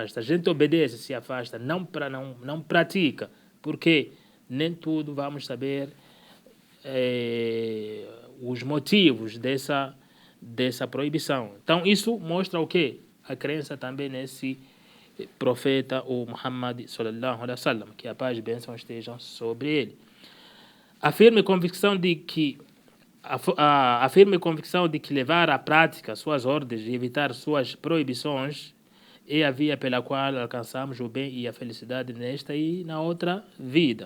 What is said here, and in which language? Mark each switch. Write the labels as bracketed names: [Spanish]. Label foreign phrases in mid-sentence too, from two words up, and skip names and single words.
[Portuguese] A gente obedece, se afasta, não pratica, porque nem tudo vamos saber os motivos dessa proibição. Então, isso mostra o quê? a crença também nesse profeta, o Muhammad [Arabic] صلى الله عليه وسلم, [Portuguese] que a paz e bênção estejam sobre ele. A firme convicção de que levar à prática suas ordens e evitar suas proibições é a via pela qual alcançamos o bem e a felicidade nesta e na outra vida.